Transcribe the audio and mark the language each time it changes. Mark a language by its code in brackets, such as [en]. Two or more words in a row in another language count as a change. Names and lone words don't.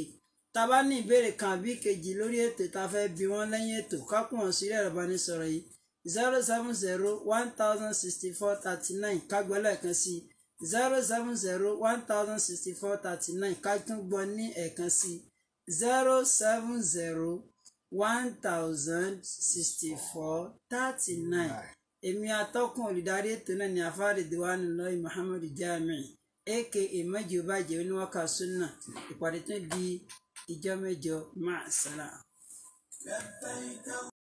[yo] tá a bá ní ìbéèrè kan àbí kejì lórí ètò tá a fẹ́ bi wọ́n lẹ́yìn ètò, ká pọ̀ wọ́n sí ẹ̀rọ ìbánisọ̀rọ̀ yìí 070-1064-39 ká gbọ́ lẹ́ẹ̀kan sí 070-1064-39 ká tún gbọ́ ní ẹ̀ẹ̀kan sí 070-1064-39. èmi atọ́kùn olùdarí ètò náà ni afárí Ridwanullahi Muhammad Jamiu aka mẹ́jọbàjẹ́ oníwàkà sunna. ìpàdé tún di ìjọ mẹ́jọ. Máa sálà.